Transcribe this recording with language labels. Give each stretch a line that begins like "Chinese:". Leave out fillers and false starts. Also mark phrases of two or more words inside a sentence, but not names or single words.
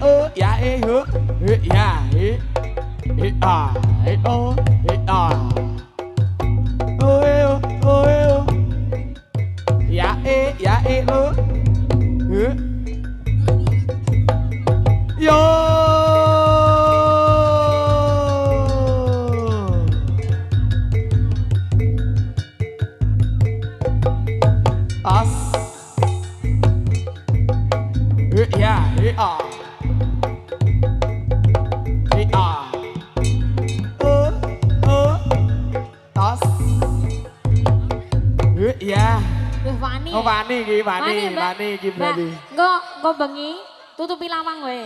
Javanese: ya hu ya a o a o ya lo yo as ya a tas ya Duh wani. oh wani iki berarti Engko bengi tutupi lawang wae.